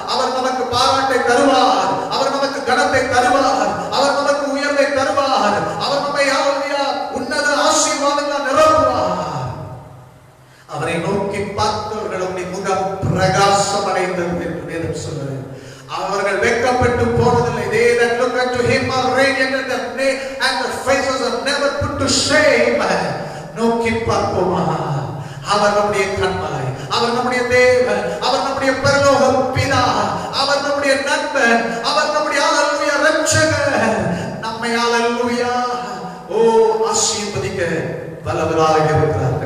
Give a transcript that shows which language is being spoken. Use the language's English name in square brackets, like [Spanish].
[Tamil] அவர் நமக்கு பாராட்டை தருவார், அவர் நமக்கு கனத்தை தருவார், அவர் நமக்கு உயர்வை தருவார். அவர் நம்மை ஹல்லேலூயா உன்னத ஆசீர்வாதங்களால் நிரப்புவார். அவரை நோக்கி பார்த்தவர்களுடைய முகம் பிரகாசம் அடைந்தது என்று வேதம் சொல்கிறது. அவர்கள் வெட்கப்பட்டு போனதில்லை. [English] They that look unto him are radiant and their faces are never put to shame. [Tamil] நோக்கி பார்ப்போமா? அவர் நம்முடைய கண்மலை, அவர் நம்முடைய தேவன், அவர் நம்முடைய பரலோக பிதா, அவர் நம்முடைய நண்பன், அவர் நம்முடைய ஹல்லேலூயா ரட்சகர். நம்மை ஹல்லேலூயா ஆசீர்வதிக்க வல்லவராக இருக்கிறார்.